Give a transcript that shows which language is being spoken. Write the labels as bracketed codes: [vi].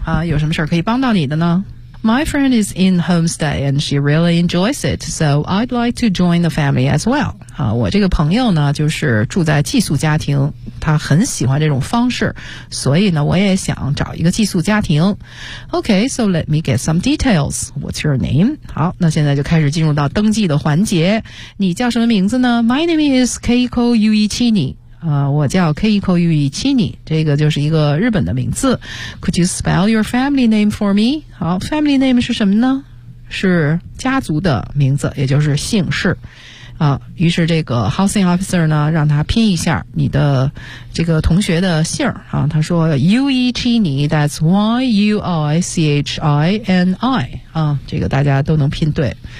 [zh] 啊，有什么事儿可以帮到你的呢 [en] ？My friend is in homestay and she really enjoys it, so I'd like to join the family as well。 [zh] 啊，我这个朋友呢，就是住在寄宿家庭，他很喜欢这种方式，所以呢，我也想找一个寄宿家庭。 [en] Okay, so let me get some details. What's your name? [zh] 好，那现在就开始进入到登记的环节。你叫什么名字呢 [en] ？My name is Keiko Yuichini. [zh] 啊，我叫 Keiko Yuichini， 这个就是一个日本的名字。 [en] Could you spell your family name for me? [zh] 好 ，family name 是什么呢？是家族的名字，也就是姓氏。啊，于是这个 housing officer 呢，让他拼一下你的这个同学的姓啊。他说 Yuichini， that's Yuichini 啊，这个大家都能拼对。